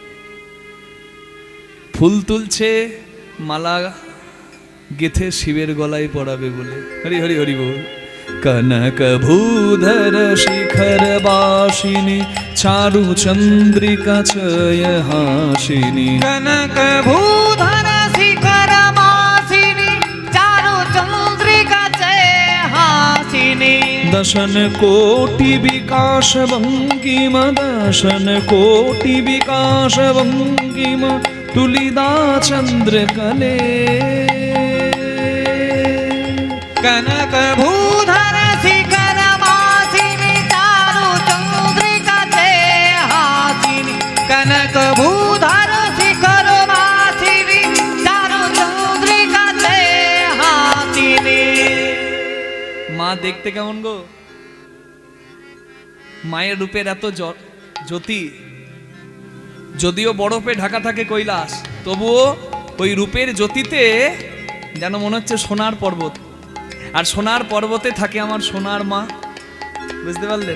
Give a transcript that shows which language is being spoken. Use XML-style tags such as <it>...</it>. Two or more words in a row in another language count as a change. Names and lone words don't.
<bn>ফুল তুলছে মালা গেথে শিবের গলায় পড়াবে বলে, হরি হরি হরি বল।</bn> <sa>কনক ভূধর শিখর বাসিনী চারু চন্দ্রিকা চয় হাসিনী। कनक भूधर शिखर वासिनी चारु चंद्रिका जय हासिनी। दशन कोटि विकास भंगिमा, दशन कोटि विकास भंगिमा तुलिदा चंद्र कले। कनक भूधर शिखर वासिनी चारु चंद्रिका जय हासिनी। कनक भूधर शिखर वासिनी चारु चंद्रिका जय हासिनी।</sa> <bn>মা দেখতে কেমন গো? মায়ের রূপের এত জ্যোতি, যদিও বরফে ঢাকা থাকে কৈলাস, তবুও ওই রূপের জ্যোতিতে যেন মনে হচ্ছে সোনার পর্বত। আর সোনার পর্বতে থাকে আমার সোনার মা, বুঝতে পারলেন?</bn>